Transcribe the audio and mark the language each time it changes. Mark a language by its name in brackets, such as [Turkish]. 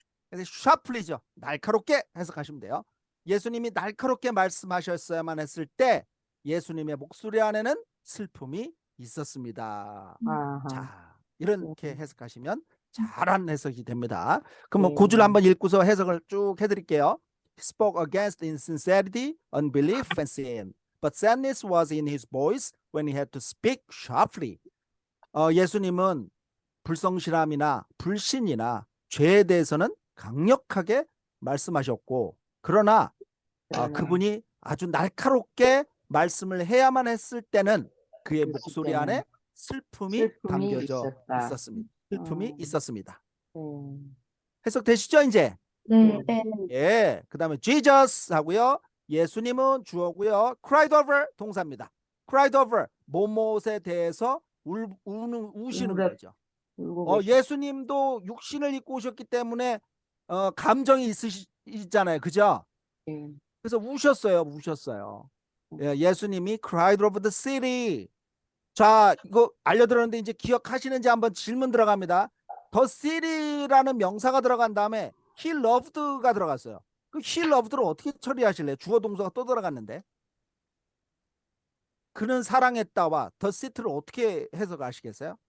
[Korean] 그래서 sharply죠. 날카롭게 해석하시면 돼요. 예수님이 날카롭게 말씀하셨어야만 했을 때 예수님의 목소리 안에는 슬픔이 있었습니다. 아하. 자, 이렇게 해석하시면 잘한 해석이 됩니다. 그럼 뭐 네. 고주를 한번 읽고서 해석을 쭉 해드릴게요. [English] He spoke against insincerity, unbelief, and sin. But sadness was in his voice when he had to speak sharply. [Korean] 예수님은 불성실함이나 불신이나 죄에 대해서는 강력하게 말씀하셨고 그러나 그분이 아주 날카롭게 말씀을 해야만 했을 때는 그의 목소리 안에 슬픔이 담겨져 있었습니다. 슬픔이 있었습니다. 해석되시죠 이제? 네. 예. 그 다음에 Jesus 하고요. 예수님은 주어고요. [English] cried over [Korean] 동사입니다. [English] cried over [Korean] 뭐뭇에 대해서 우시는 거죠. 예수님도 육신을 입고 오셨기 때문에 감정이 있으시잖아요. 그죠? 그래서 우셨어요. 예, 예수님이 [English] cried over the city. [Korean] 자, 이거 알려드렸는데 이제 기억하시는지 한번 질문 들어갑니다. the city라는 명사가 들어간 다음에 [English] he loved [Korean] 가 들어갔어요. 그 [English] he loved [Korean] 를 어떻게 처리하실래요? 주어 동사가 또 들어갔는데. 그는 사랑했다와 [English] the city [Korean] 를 어떻게 해석하시겠어요?